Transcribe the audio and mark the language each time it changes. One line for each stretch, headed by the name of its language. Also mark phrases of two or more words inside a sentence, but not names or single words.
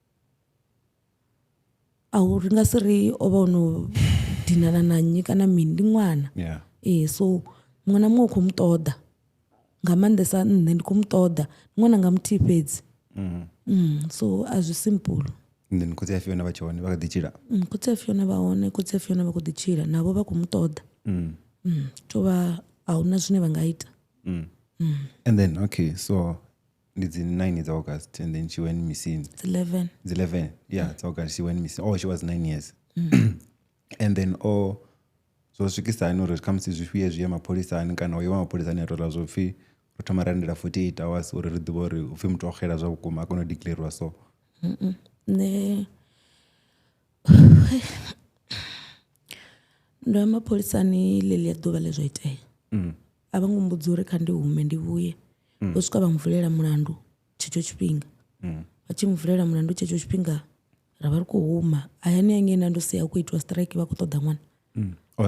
Venda: au ri nga si ri o vha o no dinana na nnyi kana mini ndi ṅwana so muṅwe na muṅwe u khou mu ṱoḓa nga maanḓesa nṋe ndi khou mu ṱoḓa ṅwana nga muthihi fhedzi so a zwi simple. Then khotsi ya Fiona vha tshi hone vha kha ḓi tshila khotsi ya Fiona vha hone, khotsi ya Fiona vha khou ḓi tshila navho vha khou mu ṱoḓa to vha a huna zwine vha nga ita.
English: And then okay, so it's in 9 August and then she went missing. It's 11. It's 11. Yeah, it's August. She went missing. Oh, she was 9 years.
Venda: And then so swikisa uri ri khamusi zwifhio zwi ya mapholisani kana uyo mapholisani a tola zwo pfhi ro thoma ra ndela 48 hours uri ri ḓivhe uri upfhi muthu o xela zwa vhukuma a kona u declarewa so. Ne ndo ya mapholisani ḽeḽiya ḓuvha ḽe zwa itea a vha ngo mbudza uri kha ndi hume ndi vhuye vho swika vha muvulela mulandu tshetsho tshifhinga vha tshi muvulela mulandu tshetsho tshifhinga ra vha ri khou huma hayani hangei na ndo sia khou itiwa strike vha khou ṱoḓa ṅwana